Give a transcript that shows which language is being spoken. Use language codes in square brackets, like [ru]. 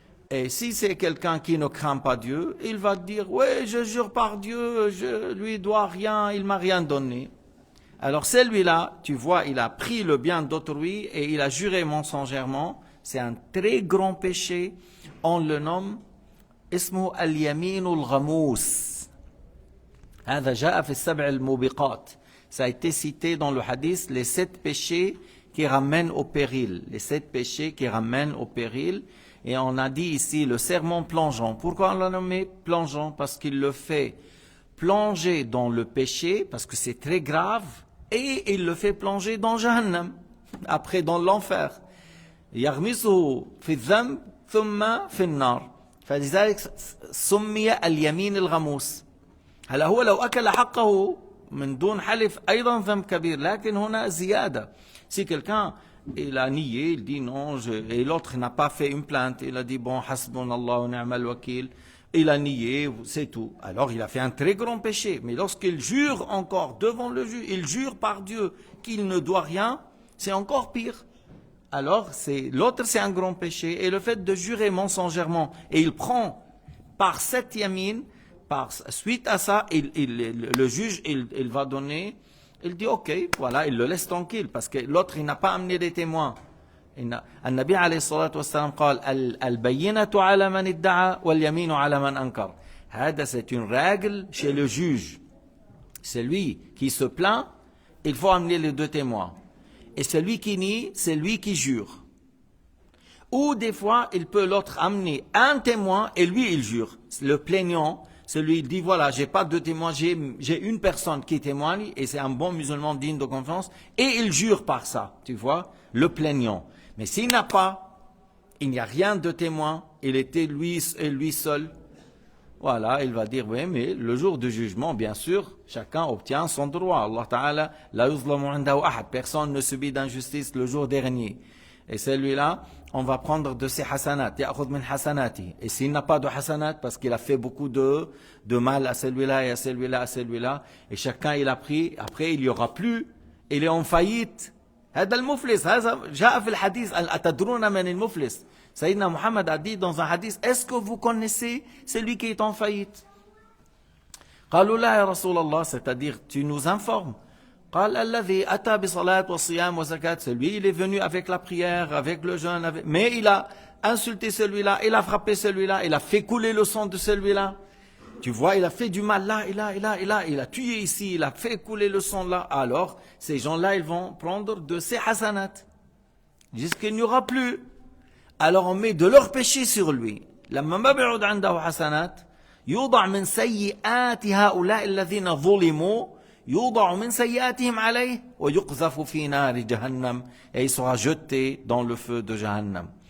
[fr] Et si c'est quelqu'un qui ne craint pas Dieu, il va dire, ouais, je jure par Dieu, je lui dois rien, il m'a rien donné. Alors celui-là, tu vois, il a pris le bien d'autrui et il a juré mensongèrement. C'est un très grand péché. On le nomme [ar] اسمه اليمين الغموس. هذا جاء في السبع الموبقات. [fr] Ça a été cité dans le hadith, les 7 péchés qui ramènent au péril. Les 7 péchés qui ramènent au péril. Et on a dit ici le serment plongeant. Pourquoi on l'a nommé plongeant? Parce qu'il le fait plonger dans le péché, parce que c'est très grave. Et il le fait plonger dans Jahannam, après dans l'enfer. [ar] يغمسه في الذنب ثم في النار. فلذلك سمي اليمين الغموس. هلا هو لو أكل حقه من دون حلف أيضا ذنب كبير، لكن هنا زيادة. [fr] Si quelqu'un il a nié, il dit non, et l'autre n'a pas fait une plainte, il a dit bon, [ar] hasbunallah wa ni'mal wakil. [fr] Il a nié, c'est tout. Alors il a fait un très grand péché. Mais lorsqu'il jure encore devant le juge, il jure par Dieu qu'il ne doit rien, c'est encore pire. Alors l'autre c'est un grand péché. Et le fait de jurer mensongèrement, et il prend par cette yamine, suite à ça, le juge il va donner, il dit ok, voilà, il le laisse tranquille, parce que l'autre il n'a pas amené des témoins. [ar] النبي عليه الصلاة والسلام قال البينة على من ادعى واليمين على من أنكر. هذا [fr] c'est une règle chez le juge. Celui qui se plaint, il faut amener les 2 témoins. Et celui qui nie, c'est lui qui jure. Ou des fois, il peut l'autre amener un témoin et lui il jure. Le plaignant, celui il dit voilà, j'ai pas 2 témoins, j'ai une personne qui témoigne et c'est un bon musulman digne de confiance et il jure par ça, tu vois, le plaignant. Mais s'il n'a pas, il n'y a rien de témoin, il était lui seul, voilà, il va dire, oui, mais le jour du jugement, bien sûr, chacun obtient son droit. [ar] Allah Ta'ala, la yuzlamu indahu ahad, [fr] personne ne subit d'injustice le jour dernier. Et celui-là, on va prendre de ses hasanat, [ar] ya'khudh min hasanati. [fr] Et s'il n'a pas de hasanat, parce qu'il a fait beaucoup de mal à celui-là et à celui-là, et chacun il a pris, après il n'y aura plus, il est en faillite. [ar] هذا المفلس هذا جاء في الحديث أتدرون من المفلس. [fr] Sayyidina Muhammad a dit dans un hadith, est-ce que vous connaissez celui qui est en faillite? [ar] قالوا لا يا رسول الله, [fr] c'est-à-dire tu nous informes. [ar] قال الذي أتى بصلاة والصيام وزكاة. [fr] Celui il est venu avec la prière, avec le jeûne, mais il a insulté celui-là, il a frappé celui-là, il a fait couler le sang de celui-là. Tu vois, il a fait du mal là, il a tué ici, il a fait couler le sang là. Alors, ces gens-là, ils vont prendre de ces hasanat. Jusqu'il n'y aura plus. Alors, on met de leur péché sur lui. [ar] لما ما بيعود عنده حسنات يوضع من سيئات هؤلاء الذين ظلموا يوضع من سيئاتهم عليه ويقذف في نار جهنم [fr] et il sera jeté dans le feu de Jahannam.